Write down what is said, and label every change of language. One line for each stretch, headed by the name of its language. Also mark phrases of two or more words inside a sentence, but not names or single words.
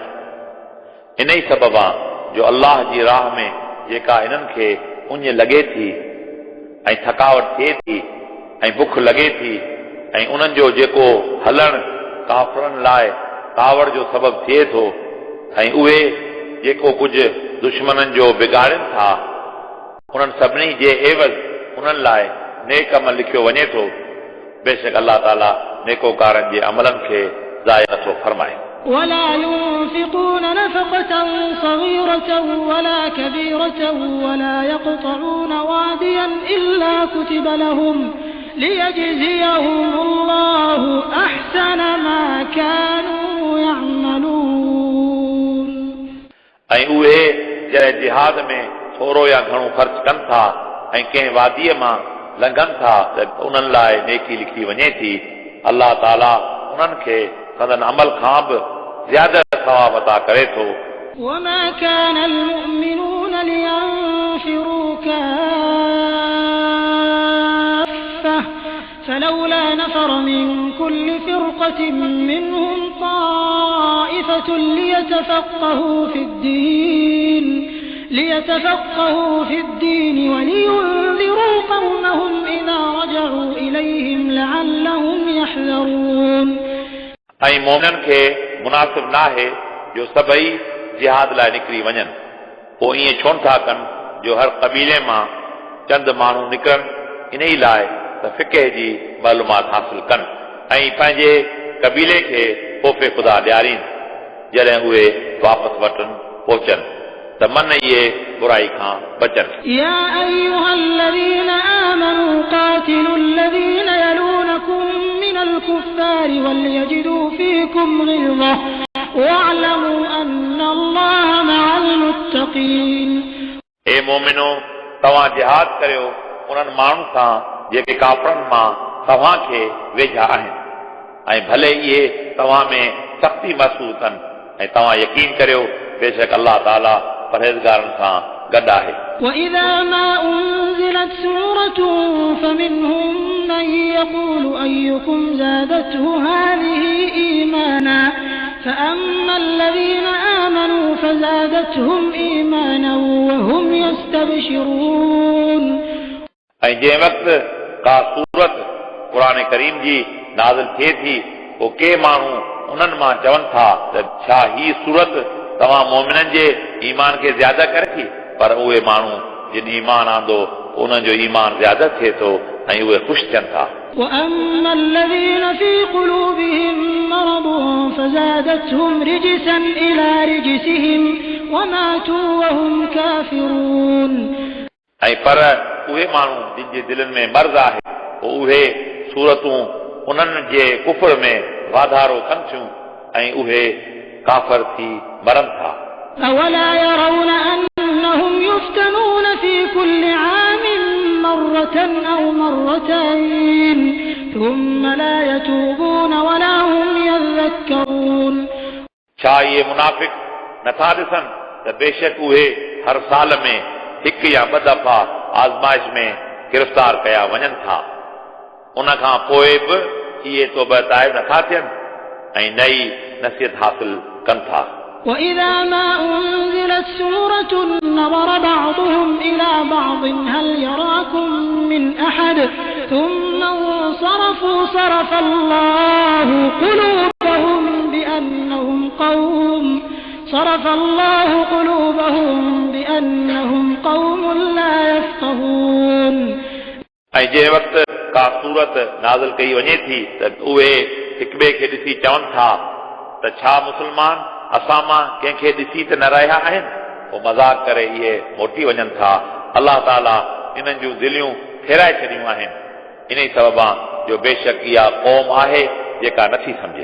Sindhi: इन ई सबब आहे जो अल्लाह जी राह में जेका इन्हनि खे उञ लॻे थी ऐं थकावट थिए थी ऐं बुख लॻे थी ऐं उन्हनि जो जेको हलण काफ़रनि लाइ कावड़ जो सबबु थिए थो ऐं उहे जेको कुझु दुश्मननि जो बिगाड़नि था उन्हनि सभिनी जे एवज़ उन्हनि लाइ नेक अमल लिखियो वञे थो। बेशक अल्लाह ताला नेकोकारनि जे अमलनि खे ज़ाय नथो फरमाए।
Arabic: ولا ينفقون نفقة صغيرة ولا كبيرة ولا يقطعون واديا إلا كتب لهم ليجزيهم الله أحسن ما كانوا يعملون।
Sindhi: ऐं उहे जंहिं जिहाद में थोरो या घणो ख़र्च कनि था ऐं कंहिं वादीअ मां लंघनि था त उन्हनि लाइ नेकी लिखी वञे थी। अल्लाह ताला उन्हनि खे संदन अमल खां बि ज़्यादा सवाब अता करे थो।
Arabic: وما كان المؤمنون لينفروا كافة فلولا نفر من كل فرقة منهم طائفة ليتفقهوا في الدين ولينذروا قومهم إذا رجعوا إليهم لعلهم يحذرون।
Sindhi: ऐं मोमिननि खे मुनासिब नाहे जो सभई जिहाद लाइ निकिरी वञनि। पोइ ईअं छो था कनि जो हर क़बीले मां चंद माण्हू निकिरनि इन ई लाइ त फ़िक़ह जी मालूमात हासिल कनि ऐं पंहिंजे क़बीले खे ख़ौफ़ ख़ुदा ॾियारीनि। जॾहिं उहे वापसि वटनि पहुचनि त मन इहे बुराई खां बचनि।
Arabic: يا أيها الذين آمنوا قاتلوا الذين يلونكم من الكفار وليجدوا فيكم غلظة واعلموا أن الله مع المتقين।
Sindhi: ए मोमिनो तव्हां जिहाद करियो उन्हनि माण्हुनि सां जेके काफ़रनि मां तव्हां खे वेझा आहिनि ऐं भले इहे तव्हां में सख़्ती महसूस कनि ऐं तव्हां यकीन करियो बेशक अल्लाह ताला परहेज़गारनि सां गॾु आहे।
Arabic: وإذا ما أنزلت سورة فمنهم من يقول أيكم زادته هذه إيمانا فأما الذين آمنوا فزادتهم إيمانا وهم يستبشرون।
Sindhi: ऐं जंहिं वक़्तु का सूरत क़ुरान करीम जी नाज़िल थिए थी पोइ के माण्हू उन्हनि मां चवनि था त छा ही सूरत तव्हां मोमिननि जे ईमान खे ज़्यादा करे थी, पर उहे माण्हू जिन ईमान आंदो उन्हनि जो ईमान ज़्यादा थिए थो ऐं उहे ख़ुशि थियनि था।
Arabic: وأما الذين في قلوبهم مرض فزادتهم رجسا إلى رجسهم وماتوا وهم كافرون।
Sindhi: ऐं पर उहे माण्हू जिन जे दिलनि में मर्ज़ आहे पोइ उहे सूरतूं उन्हनि जे कुफर में वाधारो कनि थियूं ऐं उहे काफ़र थी मरनि था।
Arabic: أولا يرون أنهم يفتنون في كل عام مرة أو مرتين ثم لا يتوبون ولا هم يذكرون।
Sindhi: छा इहे मुनाफ़िक़ नथा ॾिसनि त बेशक उहे हर साल में हिकु या ॿ दफ़ा आज़माइश में गिरफ़्तार कया वञनि था, उन खां पोइ बि इहे तौबह ताइब नथा थियनि ऐं नई नसीहत हासिल कनि था।
Arabic: وإذا ما أنزلت سورة نظر بعضهم إلى بعض هل يراكم من أحد ثم انصرفوا صرف الله قلوبهم بأنهم قوم لا يفقهون।
Sindhi: ऐं जंहिं वक़्तु का सूरत नाज़िल कई वञे थी त उहे हिक ॿिए खे ॾिसी चवनि था त छा मुस्लमान असां मां कंहिंखे ॾिसी त न रहिया आहिनि, पोइ मज़ाक करे इहे मोटी वञनि था। अलाह ताला इन्हनि जूं दिलियूं फेराए छॾियूं आहिनि इन सबबा जो बेशक इहा क़ौम आहे जेका नथी सम्झे।